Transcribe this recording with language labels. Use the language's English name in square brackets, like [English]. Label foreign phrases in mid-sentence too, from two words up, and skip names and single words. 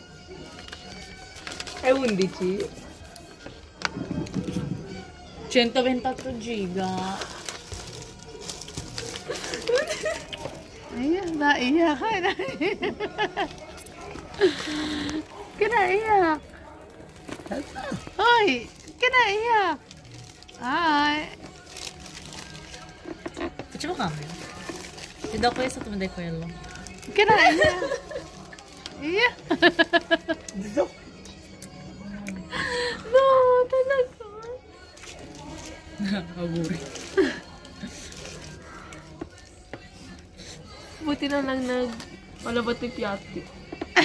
[Italian] È 11. 128 giga. [Filipino] Ayan, naiyak ka. Kinaiyak. Hoy, kinaiyak. Ay. [Italian] Facciamo cambio. Ti do questo, tu mi dai quello. [Filipino] Kinaiyak. Iya. Dito. No, talaga. Auguri. Buti na lang malabot yung piyati.